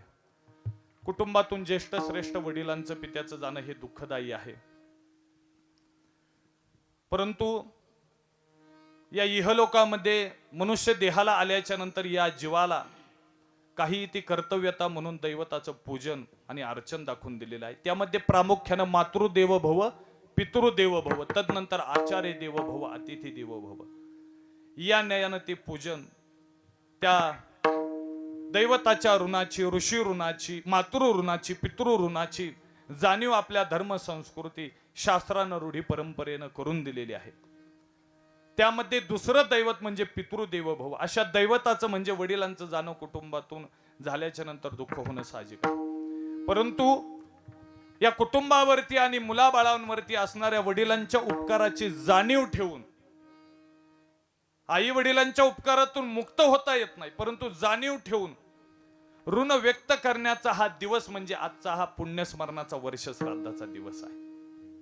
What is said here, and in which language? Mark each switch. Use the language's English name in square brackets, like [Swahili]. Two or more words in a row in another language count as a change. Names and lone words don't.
[Marathi] कुटुंबातून ज्येष्ठ श्रेष्ठ वडिलांचं पित्याचं जाणं हे दुःखदायी आहे. परंतु या इहलोकामध्ये मनुष्य देहाला आल्याच्या नंतर या जीवाला काही ती कर्तव्यता म्हणून दैवताचं पूजन आणि अर्चन दाखवून दिलेलं आहे. त्यामध्ये प्रामुख्यानं [Sanskrit] मातृदेव भव, पितृदेव भव, [Marathi] तदनंतर [Sanskrit] आचार्य देव भव, अतिथी देव भव [Marathi] या न्यायानं ते पूजन त्या दैवताच्या ऋणाची, ऋषी ऋणाची, मातृ ऋणाची, पितृ ऋणाची जाणीव आपल्या धर्म संस्कृती शास्त्रानं रूढी परंपरेनं करून दिलेली आहे. त्यामध्ये दुसरं दैवत म्हणजे [Sanskrit] पितृदेव भव. [Marathi] अशा दैवताचं म्हणजे वडिलांचं जाणं कुटुंबातून झाल्याच्या नंतर दुःख होणं साहजिक आहे. परंतु या कुटुंबावरती आणि मुलाबाळांवरती असणाऱ्या वडिलांच्या उपकाराची जाणीव ठेवून, आई वडिलांच्या उपकारातून मुक्त होता येत नाही, परंतु जाणीव ठेवून ऋण व्यक्त करण्याचा हा दिवस म्हणजे आजचा हा पुण्यस्मरणाचा वर्ष श्राद्धाचा दिवस आहे.